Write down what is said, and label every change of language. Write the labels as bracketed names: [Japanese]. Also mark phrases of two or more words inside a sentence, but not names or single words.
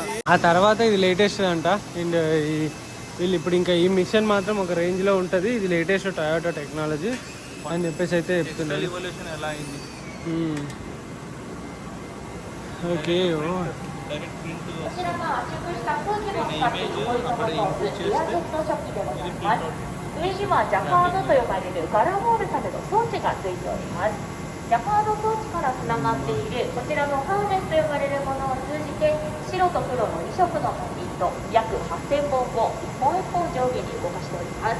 [Telugu] ఆ తర్వాత ఇది లేటెస్ట్ అంట. అండ్ వీళ్ళు ఇప్పుడు ఇంకా ఈ మిషన్ మాత్రం ఒక రేంజ్లో ఉంటుంది. ఇది [English] latest Toyota technology [Telugu] అని చెప్పేసి అయితే చెప్తున్నారు. ఓకే. [Japanese] 上にはジャカードと呼ばれる柄を織るための装置がついております。ジャカード装置からつながっているこちらのハーネスと呼ばれるものを通じて白と黒の2色のビート約8000本を一本一本上下に動かしております。